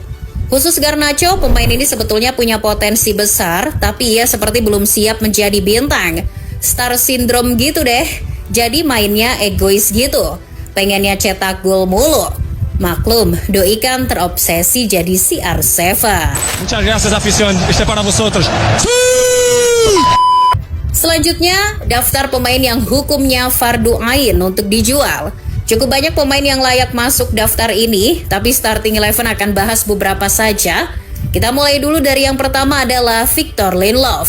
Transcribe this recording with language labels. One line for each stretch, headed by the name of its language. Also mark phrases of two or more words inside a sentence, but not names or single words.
Indonesian: Khusus Garnacho, pemain ini sebetulnya punya potensi besar, tapi ia seperti belum siap menjadi bintang.
English: Star syndrome
Indonesian: gitu deh, jadi mainnya egois gitu. Pengennya cetak gol mulu. Maklum, Doi kan terobsesi jadi CR7.
Spanish: Muchas gracias, afición. Este para vosotros.
Indonesian: Selanjutnya, daftar pemain yang hukumnya fardu ain untuk dijual. Cukup banyak pemain yang layak masuk daftar ini, tapi Starting Eleven akan bahas beberapa saja. Kita mulai dulu dari yang pertama adalah Victor Lindelof.